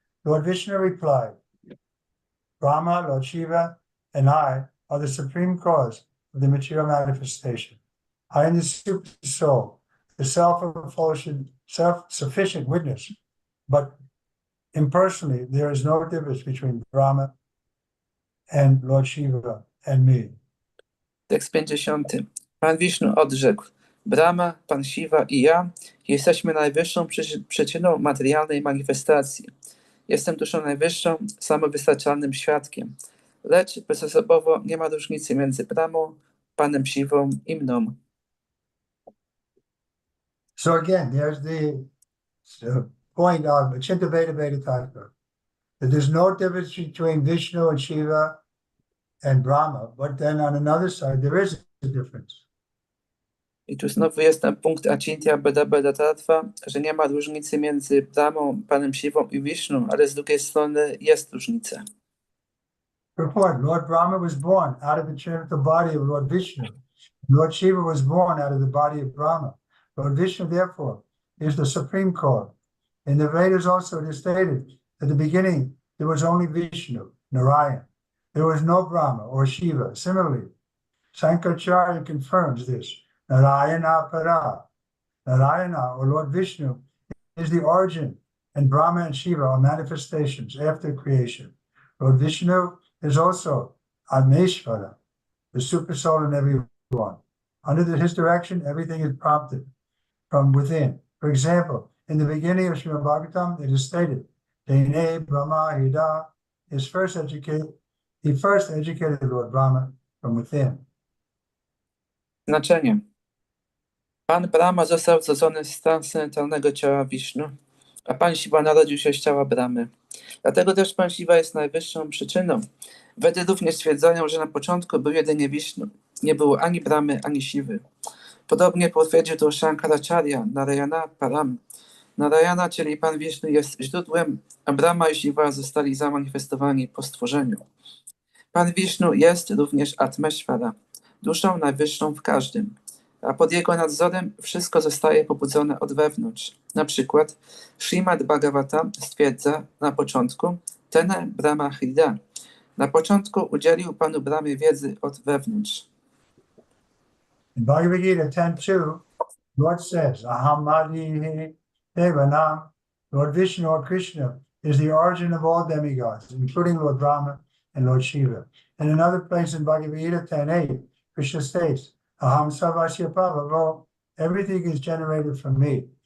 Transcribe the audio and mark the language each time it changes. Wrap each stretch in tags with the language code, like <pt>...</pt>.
<en>Lord Vishnu replied, Brahma, Lord Shiva, and I are the supreme cause of the material manifestation. I am the super soul, the self-sufficient witness, but impersonally there is no difference between Brahma and Lord Shiva and me.</en> <pl>Tekst 50. Pan Wisznu odrzekł: Brahma, Pan Shiva i ja jesteśmy najwyższą przyczyną materialnej manifestacji. Jestem duszą najwyższą, samowystarczalnym świadkiem. Lecz bezosobowo nie ma różnicy między Brahmą, Panem Shivą i mną.</pl> <en>So again, there's the point of Achinta Veda Veda Tattva, that there's no difference between Vishnu and Shiva and Brahma, but then on another side, there is a difference.</en> <pl>I tu znowu jest ten punkt Achintya Veda Tattva, że nie ma różnicy między Brahmą, Panem Shivą i Vishnu, ale z drugiej strony jest różnica.</pl> <en>Report, Lord Brahma was born out of the genital body of Lord Vishnu. Lord Shiva was born out of the body of Brahma. Lord Vishnu, therefore, is the supreme cause. In the Vedas also it is stated, at the beginning, there was only Vishnu, Narayan. There was no Brahma or Shiva. Similarly, Sankaracharya confirms this. Narayana Para. Narayana, or Lord Vishnu, is the origin, and Brahma and Shiva are manifestations after creation. Lord Vishnu is also Admeshvara, the super soul in everyone. Under his direction, everything is prompted from within. For example, in the beginning of Śrimad Bhagavatam, it is stated,</en> <sa>Dene Brahma Hida,</sa> <en>he first educated Lord Brahma from within.</en> <pl>Znaczenie. Pan Brahma został zrodzony z transcendentalnego ciała Wisznu, a Pan Shiva narodził się z ciała Brahmy. Dlatego też Pan Shiva jest najwyższą przyczyną. Wedy również stwierdzają, że na początku był jedynie Wisznu. Nie było ani Brahmy, ani Shivy. Podobnie potwierdził to Shankaracharya, Narayana Param. Narayana, czyli Pan Wisznu, jest źródłem, a Brahma i Shiva zostali zamanifestowani po stworzeniu. Pan Wisznu jest również Atmeshvara, duszą najwyższą w każdym, a pod jego nadzorem wszystko zostaje pobudzone od wewnątrz. Na przykład Śrimad Bhagavatam stwierdza na początku</pl> <sa>Tene Brahma Hrida.</sa> <pl>Na początku udzielił Panu Brahmie wiedzy od wewnątrz.</pl> <en>In Bhagavad Gita 10.2, Lord says,</en> <sa>Aham Madihi Devanam,</sa> <en>Lord Vishnu or Krishna is the origin of all demigods, including Lord Brahma and Lord Shiva. In another place in Bhagavad Gita 10.8, Krishna states,</en> <sa>Aham Sarvasya Pavavo,</sa> <en>everything is generated from me.</en>